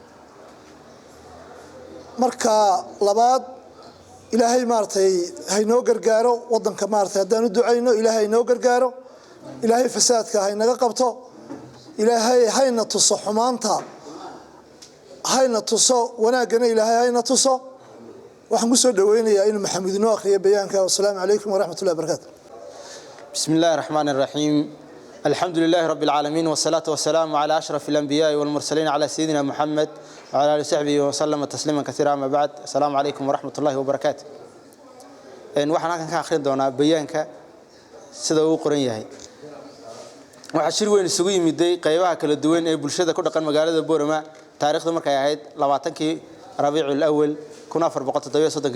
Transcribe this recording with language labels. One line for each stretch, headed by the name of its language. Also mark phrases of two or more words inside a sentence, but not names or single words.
Somali: marka labaad ilaahay maartay haynoo gargaaro wadanka maartay hadaan u duceyno ilaahay inoo gargaaro ilaahay fasaadka haynaga qabto ilaahay hayna tuso xumaanta hayna tuso wanaagana ilaahay hayna tuso waxaan ku soo dhaweynayaa in Maxamuud inoo akhriyo bayaanka
Arabic: والسلام عليكم ورحمة الله وبركاته بسم الله الرحمن الرحيم الحمد لله رب العالمين والصلاة والسلام على أشرف الأنبياء والمرسلين على سيدنا محمد وعلى آله وصحبه وسلم تسليما كثيرا أما بعد السلام عليكم ورحمة الله وبركاته
Somali: waxaan halkan ka akhrin doonaa bayaanka sida uu qoran yahay waxa shir weyn isugu yimiday qaybaha kala duwan ee bulshada ku dhaqan magaalada Boorama taariikhdu markay ahayd 20kii Rabiicul Awwal 1437